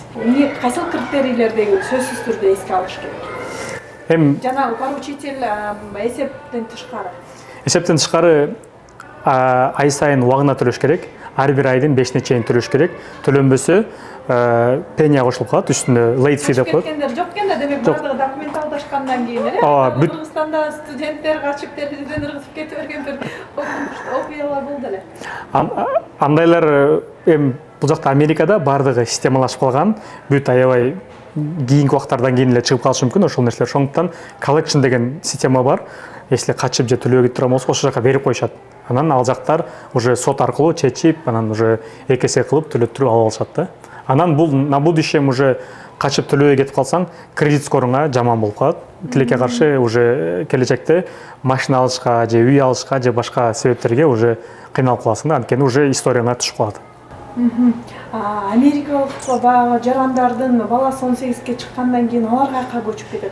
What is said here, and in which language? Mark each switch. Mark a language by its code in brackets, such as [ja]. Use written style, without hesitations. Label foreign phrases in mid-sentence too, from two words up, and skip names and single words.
[ky] Эмне кайсыл критерийлерди сөзсүз түрдө эске алыш керек? Эми Жанагы поручитель эсептен тышкары. Эсептен тышкары ай сайын убагына төлөш керек. Ар бир айдын 5-не чейин төлөш керек. Төлөнбөсө пеня кошулуп калат, үстүнө [en] late fee [ky] деп коет. Кеткендер жок экен да, демек бардыгы документалдашкандан кийин эле. Кыргызстанда студенттер качып терезеден ыргытып кете берген бир окуялар болду эле. Андайлар эми бул жакта Америкада бардыгы системалашып калган, бүт аябай кийинки убактардан кийин эле чыгып калышы мүмкүн ошол нерселер. Ошондуктан collection деген система бар. Если качып же төлөө кетип турган болсо, ошол жака берип коюшат. Анан ал жактар уже сот аркылуу чечип, анан уже экесе кылып төлөттүрүп ала алышат да. Анан бул [ru] на будущем уже [ky] качып төлөбөй кетип калсаң, кредит скоруңа жаман болуп калат. Тилекке каршы уже келечекте машина алышка же үй алышка же башка себептерге уже кыйналып каласың да, анткени уже историяңа түшүп калат. Америкалык баягы жарандардын баласы 18-ге чыккандан кийин алар кайка көчүп кетет?